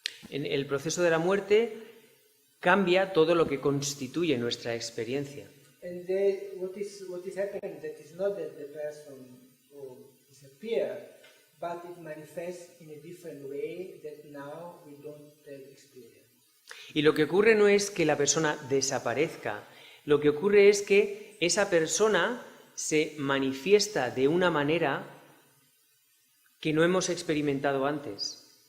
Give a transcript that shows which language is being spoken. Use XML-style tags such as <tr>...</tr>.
<es>En el proceso de la muerte cambia todo lo que constituye nuestra experiencia.</es> <en>And what is happening that is not that the person will disappear, but it manifests in a different way that now we don't have experience.</en> <es>Y lo que ocurre no es que la persona desaparezca, lo que ocurre es que esa persona se manifiesta de una manera que no hemos experimentado antes.</es>